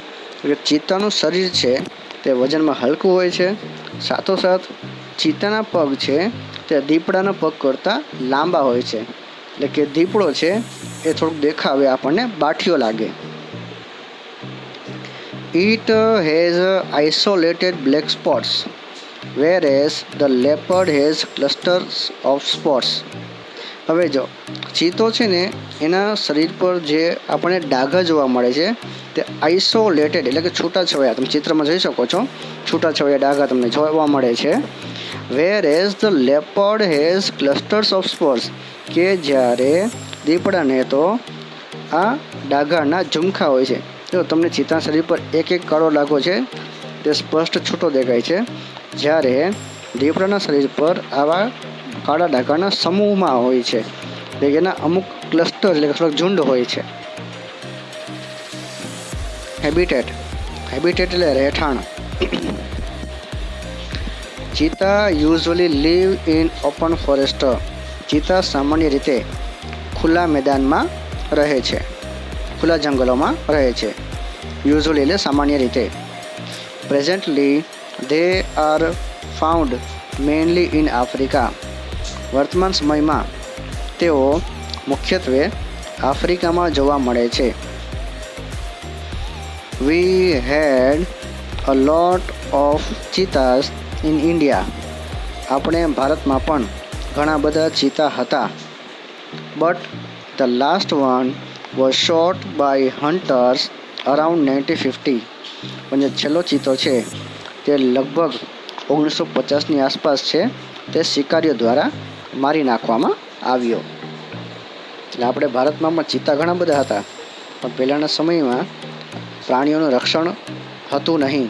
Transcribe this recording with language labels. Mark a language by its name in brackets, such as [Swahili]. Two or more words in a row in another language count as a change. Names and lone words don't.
[Gujarati] કે ચિત્તાનું શરીર છે તે વજનમાં હલકું હોય છે, સાથોસાથ ચિત્તાના પગ છે તે દીપડાના પગ કરતાં લાંબા હોય છે. એટલે કે દીપડો છે એ થોડુંક દેખાવે આપણને બાઠિયો લાગે. [English] it has isolated black spots whereas the leopard has clusters of spots. [Gujarati] હવે જો ચિત્તો છે ને એના શરીર પર જે આપણને ડાઘા જોવા મળે છે તે આઇસોલેટેડ એટલે કે છૂટાછવાયા, તમે ચિત્રમાં જોઈ શકો છો છૂટાછવાયા ડાઘા તમને જોવા મળે છે. [English] whereas the leopard has clusters of spots, [Gujarati] કે જ્યારે દીપડાને તો આ ડાઘાના ઝુમખા હોય છે. જો તમને ચિત્તા શરીર પર એક કાળો ડાઘો છે તે સ્પષ્ટ છૂટો દેખાય છે, જ્યારે દીપડાના શરીર પર આવા કાળા ડાઘાના સમૂહમાં હોય છે. એના અમુક ક્લસ્ટર એટલે થોડાક ઝુંડ હોય છે. હેબિટેટ. હેબિટેટ એટલે રહેઠાણ. [English] cheetah usually live in open forest. [Gujarati] ચિત્તા સામાન્ય રીતે ખુલ્લા મેદાનમાં રહે છે, ખુલ્લા જંગલોમાં રહે છે. [English] યુઝ્યુઅલી [Gujarati] એટલે સામાન્ય રીતે. [English] પ્રેઝન્ટલી they are found mainly in Africa. [Gujarati] વર્તમાન સમયમાં તેઓ મુખ્યત્વે આફ્રિકામાં જોવા મળે છે. [English] We had a lot of cheetahs in India. [Gujarati] આપણે ભારતમાં પણ ઘણા બધા ચિત્તા હતા. [English] But the last one was shot by hunters around 1950. [Gujarati] પણ જે છેલ્લો ચિત્તો છે તે લગભગ 1950ની આસપાસ છે, તે શિકારીઓ દ્વારા મારી નાખવામાં આવ્યો. એટલે આપણે ભારતમાં પણ ચિત્તા ઘણા બધા હતા, પણ પહેલાંના સમયમાં પ્રાણીઓનું રક્ષણ હતું નહીં.